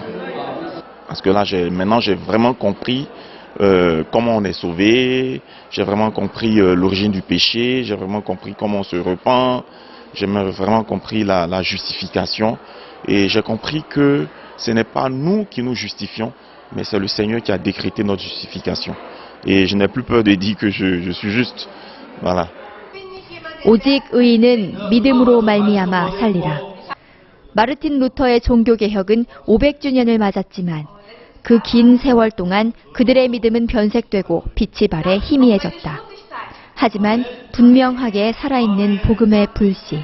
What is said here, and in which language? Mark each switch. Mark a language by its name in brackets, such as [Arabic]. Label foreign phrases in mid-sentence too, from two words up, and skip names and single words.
[French] Parce que là, maintenant, j'ai vraiment compris comment on est sauvé, j'ai vraiment compris l'origine du péché, j'ai vraiment compris comment on se repent, j'ai vraiment compris la justification et j'ai compris que ce n'est pas nous qui nous justifions, mais c'est le Seigneur qui a décrété notre justification. Et je n'ai plus peur de dire que je suis juste. Voilà. [Korean] 오직 의인은 믿음으로 말미암아 살리라. 마르틴 루터의 종교개혁은 500주년을 맞았지만 그 긴 세월 동안 그들의 믿음은 변색되고 빛이 발해 희미해졌다. 하지만 분명하게 살아있는 복음의 불씨.